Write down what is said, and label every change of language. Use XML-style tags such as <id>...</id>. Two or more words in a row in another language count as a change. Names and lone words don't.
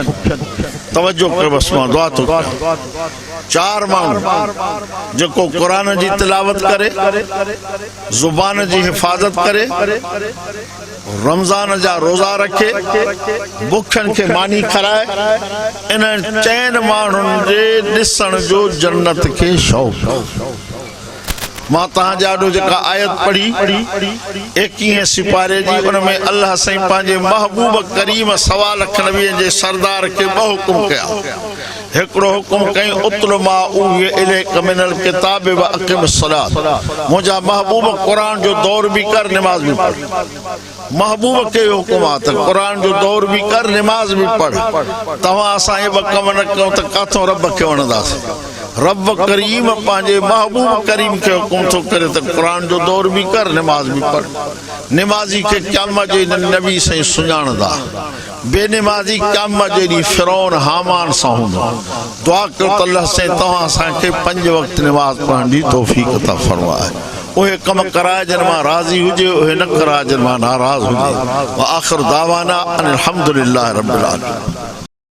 <sd>तवज्जो कयो, बस मां दुआ थो कयां। 4 माण्हू जेको क़ुरान जी तिलावत करे, ज़ुबान जी हिफ़ाज़त करे, रमज़ान जा रोज़ा रखे, बुखियनि खे मानी खाराए, इन 4 माण्हुनि जे ॾिसण जो जन्नत खे शौक़। मां तव्हांजे आॾो जेका आयत पढ़ी 21 सिपारे जी, उन में अल्लाह साईं पंहिंजे महबूब करीम सवा लख नबीअ जे सरदार खे 2 हुकुम कया। हिकिड़ो हुकुम कई</sd> <ar>اتل ما أوحي إليك من الكتاب وأقم الصلاة,</ar> <sd>मुंहिंजा महबूब क़ुरान जो दौर बि कर, निमाज़ बि पढ़। महबूब खे हुकुम आहे त क़ुरान जो दौर बि कर, निमाज़ बि पढ़। तव्हां असां इहे 2 कम न कयूं त काथों रब खे वणंदासीं। रब करीम पंहिंजे महबूब करीम खे हुकुम थो करे त क़ुरान जो दौर बि कर, निमाज़ बि पढ़। निमाज़ी खे क़यामत जे नबी साईं सुञाणंदा, बेनिमाज़ी क़यामत जे ॾींहुं फिरौन हामान सां हूंदो। दुआ कयो त अल्लाह साईं तव्हां असांखे 5 वक़्त निमाज़ पढ़ण जी तौफ़ीक़ अता फ़रमाए। उहे कम कराए जिन मां राज़ी हुजे, उहे न कराए जिन मां नाराज़ हुजे।</sd> <ar>وآخر دعوانا أن الحمد لله رب العالمين.</ar>